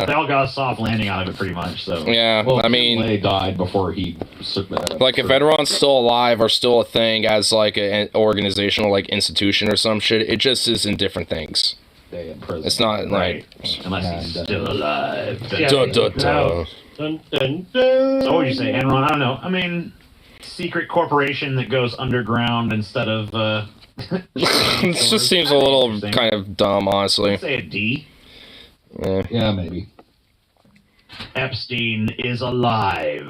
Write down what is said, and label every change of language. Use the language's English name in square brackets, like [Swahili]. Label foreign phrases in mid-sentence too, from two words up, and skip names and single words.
[English] They all got a soft landing out of it, pretty much, so. Yeah, Well, I mean, They died before he. like, if Enron's still alive or still a thing as, like, an organizational, like, institution or some shit, it just is in different things. Day in prison. It's not, Right. like... Unless he's And, still alive. Yeah. Duh, duh, duh. Dun, dun, dun. So what would you say, Enron? I don't know. I mean, secret corporation that goes underground instead of, It just seems a little kind of dumb, honestly. Let's say a D. Eh. Yeah, maybe. Epstein is alive.